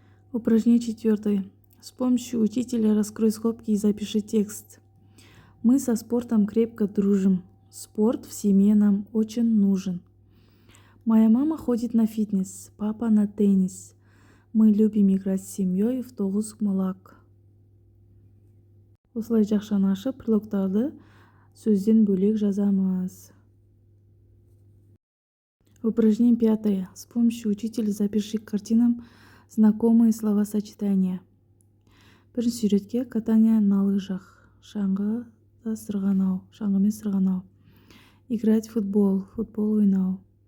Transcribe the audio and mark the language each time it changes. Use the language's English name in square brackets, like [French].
[Russian] Упражнение четвертое. С помощью учителя раскрой скобки и запиши текст. Мы со спортом крепко дружим. Спорт в семье нам очень нужен. Моя мама ходит на фитнес, папа на теннис. Мы любим играть с семьей в тоғызқұмалақ. [Kazakh] Осылай жақшаны ашып, прологтарды сөзден бөлек жазамыз. [Russian] Упражнение пятое. С помощью учителя запиши к картинам знакомые словосочетания. [Kazakh] Бірінші суретке [Russian] катание на лыжах. [Kazakh] Шаңғымен сырғанау. [Russian] Играть в футбол, [Kazakh] футбол ойнау.